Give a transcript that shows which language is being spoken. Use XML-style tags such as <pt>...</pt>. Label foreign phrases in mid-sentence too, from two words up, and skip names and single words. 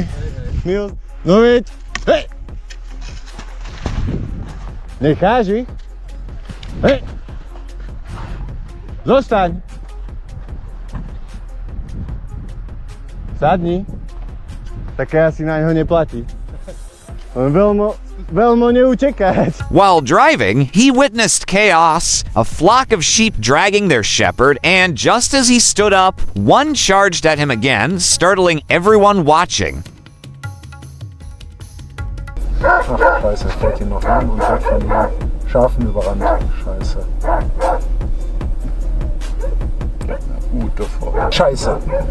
<sk>My ho... No veď. Hej! Necháš ich? Hej! Zostaň! Sadni. Také asi na ňo neplatí. On veľmi neutekať.</sk> <en>While driving, he witnessed chaos, a flock of sheep dragging their shepherd, and just as he stood up, one charged at him again, startling everyone watching.</en> <de>Scheiße, fällt ihn noch an und wird von den Schafen überrannt. Scheiße. Gut davor. Scheiße.</de>